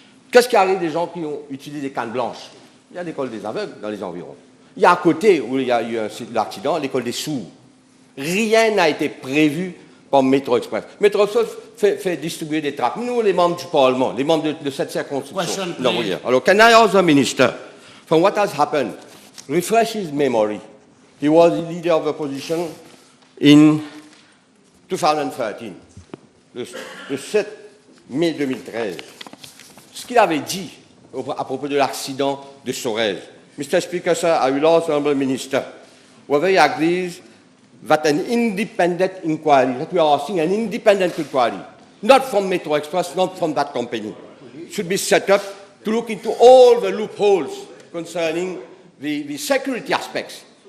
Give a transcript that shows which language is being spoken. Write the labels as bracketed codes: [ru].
[fr] Qu'est-ce qui arrive des gens qui ont utilisé des cannes blanches? Il y a l'école des aveugles dans les environs. Il y a à côté, où il y a eu l'accident, l'école des sourds. Rien n'a été prévu par Métro Express. Métro Express fait distribuer des tracts. Nous, les membres du Parlement, les membres de cette circonscription. [en] Alors, can I ask the minister, from what has happened, refresh his memory. He was the leader of the opposition in 2013, [fr] le 7 mai 2013. Ce qu'il avait dit à propos de l'accident de Sorèze. [en] Mr. Speaker, sir, I will ask the Honourable Minister whether he agrees that an independent inquiry, that we are asking an independent inquiry, not from Metro Express, not from that company, should be set up to look into all the loopholes concerning the security aspects.